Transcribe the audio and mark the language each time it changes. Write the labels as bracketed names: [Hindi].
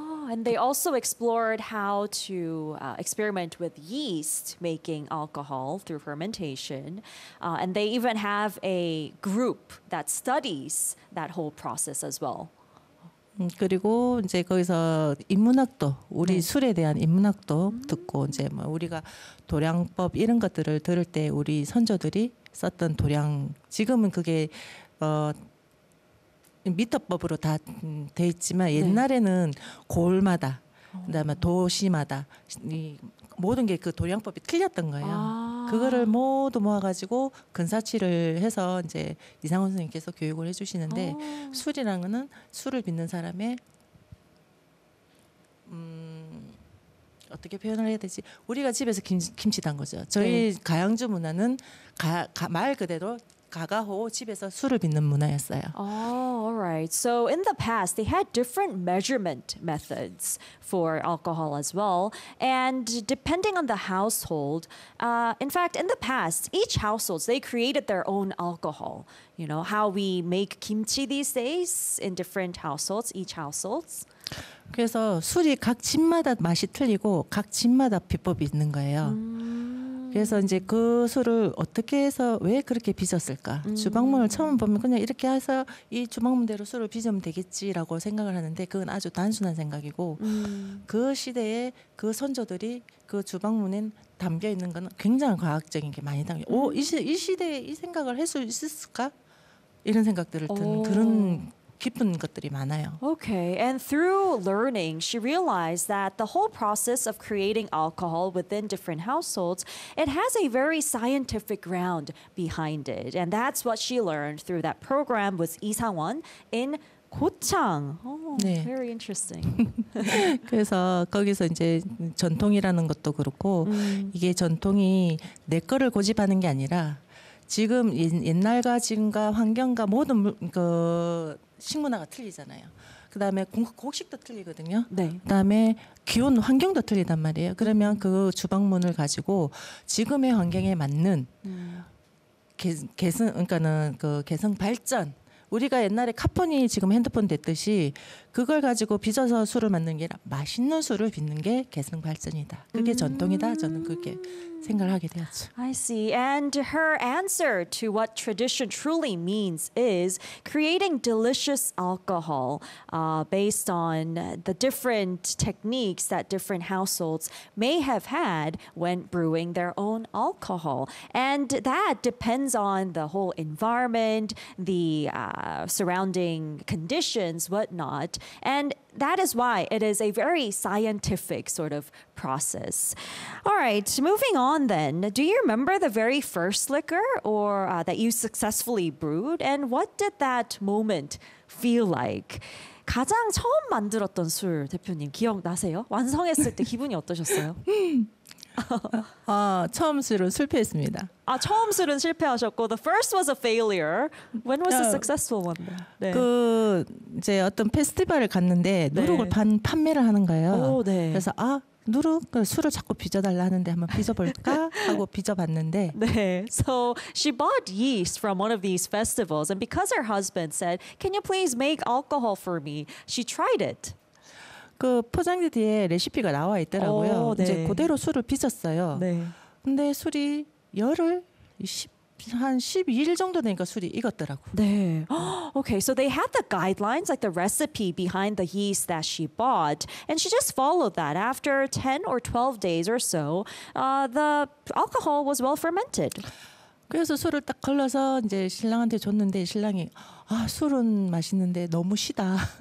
[English] And they also explored how to experiment with yeast making alcohol through fermentation. And they even have a group that studies that whole process as well. [Korean] 그리고 이제 거기서 인문학도 우리 네. 술에 대한 인문학도 듣고 이제 뭐 우리가 도량법 이런 것들을 들을 때 우리 선조들이 썼던 도량 지금은 그게 미터법으로 다 돼 있지만 옛날에는 네. 골마다 그다음에 도시마다 이 모든 게 그 도량법이 틀렸던 거예요. 그거를 모두 모아가지고 근사치를 해서 이제 이상훈 선생님께서 교육을 해주시는데 술이라는 거는 술을 빚는 사람의 어떻게 표현을 해야 되지? 우리가 집에서 김치 담 거죠. 저희 네. 가양주 문화는 말 그대로 가가호 집에서 술을 빚는 문화였어요. [English] All right. So in the past, they had different measurement methods for alcohol as well. And depending on the household, in fact, in the past, each household, they created their own alcohol. You know, how we make kimchi these days in different households, each households. [Korean] 그래서 술이 각 집마다 맛이 틀리고 각 집마다 비법이 있는 거예요. 그래서 이제 그 술을 어떻게 해서 왜 그렇게 빚었을까? 주방문을 처음 보면 그냥 이렇게 해서 이 주방문대로 술을 빚으면 되겠지라고 생각을 하는데 그건 아주 단순한 생각이고 그 시대에 그 선조들이 그 주방문에 담겨 있는 건 굉장히 과학적인 게 많이 담겨. 이 시대에 이 생각을 할 수 있을까? 이런 생각들을 든 그런 깊은 것들이 많아요. [English] Okay, and through learning, she realized that the whole process of creating alcohol within different households, it has a very scientific ground behind it. And that's what she learned through that program with Lee Sang-won in 고창. Oh, 네. Very interesting. [Korean] 그래서 거기서 이제 전통이라는 것도 그렇고 이게 전통이 내 거를 고집하는 게 아니라 지금 옛날과 지금과 환경과 모든 그 식문화가 틀리잖아요. 그 다음에 곡식도 틀리거든요. 네. 그 다음에 기온 환경도 틀리단 말이에요. 그러면 그 주방문을 가지고 지금의 환경에 맞는 개성 발전. 우리가 옛날에 카폰이 지금 핸드폰 됐듯이 그걸 가지고 빚어서 술을 만든 게 아니라 맛있는 술을 빚는 게 개성 발전이다. 그게 전통이다. 저는 그렇게 생각을 하게 되었죠. [English] I see. And her answer to what tradition truly means is creating delicious alcohol based on the different techniques that different households may have had when brewing their own alcohol. And that depends on the whole environment, the surrounding conditions, whatnot. And that is why it is a very scientific sort of process. All right, moving on then. Do you remember the very first liquor or that you successfully brewed? And what did that moment feel like? [Korean] 가장 처음 만들었던 술, 대표님, 기억나세요? 완성했을 때 기분이 어떠셨어요? 처음 술은 실패했습니다. 아, 처음 술은 실패하셨고 [English] the first was a failure. When was the successful one? 네. [Korean] 그 이제 어떤 페스티벌을 갔는데 누룩을 네. 판매를 하는 거예요. 오, 네. 그래서 아, 누룩 술을 자꾸 빚어 달라 하는데 한번 빚어 볼까 하고 빚어 봤는데 네. [English] So she bought yeast from one of these festivals and because her husband said, "Can you please make alcohol for me?" she tried it. [Korean] 그 포장지 뒤에 레시피가 나와 있더라고요. 오, 네. 이제 그대로 술을 빚었어요. 네. 근데 술이 열흘 한 12일 정도 되니까 술이 익었더라고. 네. [English] Okay, so they had the guidelines like the recipe behind the yeast that she bought and she just followed that. After 10 or 12 days or so, the alcohol was well fermented. [Korean] 그래서 술을 딱 걸러서 이제 신랑한테 줬는데 신랑이 아, 술은 맛있는데 너무 시다.